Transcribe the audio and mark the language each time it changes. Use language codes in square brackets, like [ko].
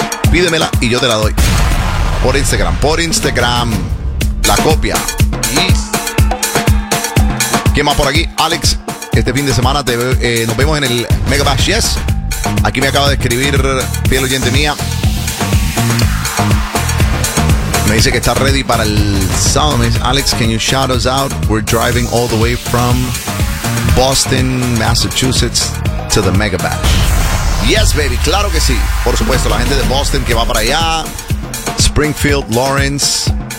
[es] Pídemela y yo te la doy. Por Instagram, por Instagram. La copia. ¿Quién más por aquí? Alex, este fin de semana te veo, nos vemos en el Mega Bash. Yes. Aquí me acaba de escribir fiel oyente mía. Me dice que está ready para el sábado. [en] Alex, can you shout us out? We're driving all the way from Boston, Massachusetts to the Mega Bash. Yes, baby, [es] claro que sí. Por supuesto, la gente de Boston que va para allá. Springfield, Lawrence.